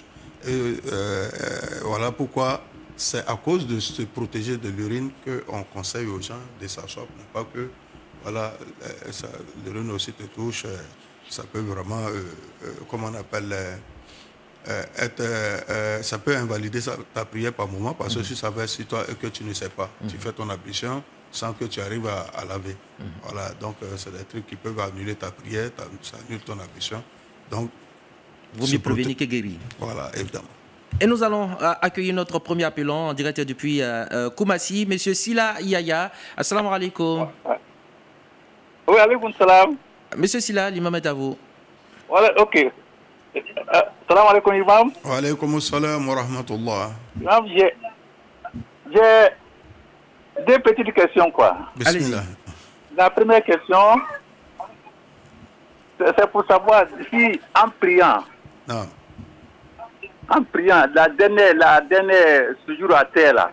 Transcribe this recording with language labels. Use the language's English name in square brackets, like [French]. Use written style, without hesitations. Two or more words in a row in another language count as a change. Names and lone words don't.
[French] Et voilà pourquoi c'est à cause de se protéger de l'urine qu'on conseille aux gens de s'asseoir, pas que voilà, l'urine aussi te touche, ça peut vraiment, comment on appelle, ça peut invalider ta prière par moment parce que si ça va sur toi et que tu ne sais pas, tu fais ton ablution sans que tu arrives à laver. Voilà, donc c'est des trucs qui peuvent annuler ta prière, ça annule ton ablution. Donc, vaut mieux prévenir que guérir. Voilà, évidemment. Et nous allons accueillir notre premier appelant en direct depuis Koumassi, M. Sila Yaya. [Arabic] السلام عليكم. [French] Oui, [Arabic] عليكم السلام. [French] Monsieur Silla, l'imam est à vous. Voilà, ok. [Arabic] سلام عليكم, [French] imam. [Arabic] وعليكم السلام ورحمة الله. [French] Imam, j'ai deux petites questions, quoi. Bismillah. La première question, c'est pour savoir si en priant, Non. la dernière séjour à terre, là,